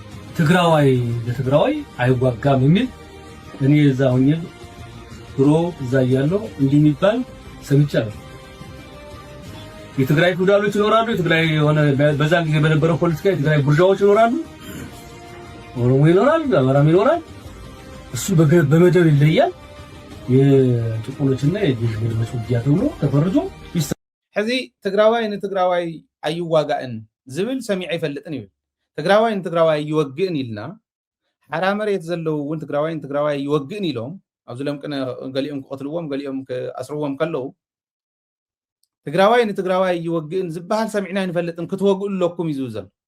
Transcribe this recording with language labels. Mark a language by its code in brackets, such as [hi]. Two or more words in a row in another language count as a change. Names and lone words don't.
[am] ትግራዋይ ለትግራዋይ አይዋጋም የሚል እኔ እዛ ሆኜ ድሮ እዛ እያለሁ እንዲህ የሚባል ሰምቻለሁ። የትግራይ ፊውዳሎች ይኖራሉ፣ የትግራይ የሆነ በዛ ጊዜ በነበረው ፖለቲካ የትግራይ ቡርዣዎች ይኖራሉ፣ ኦሮሞ ይኖራል፣ አማራም ይኖራል። እሱ በመደብ ይለያል። የጭቁኖችና የድርጅቶች ውጊያ ተብሎ ተፈርጆ [ti] ሕዚ ትግራዋይ ንትግራዋይ ኣይዋጋእን ዝብል ሰሚዕ ኣይፈልጥን ይብል። ትግራዋይ ንትግራዋይ ይወግእን ኢልና ሓራ መሬት ዘለው እውን ትግራዋይ ንትግራዋይ ይወግእን ኢሎም ኣብዚ ለምቅነ ገሊኦም ክቆትልዎም ገሊኦም ክኣስርዎም ከለው ትግራዋይ ንትግራዋይ ይወግእን ዝበሃል ሰሚዕና ይንፈልጥን ክትወግኡ ኣለኩም እዩ ዝብል ዘሎ።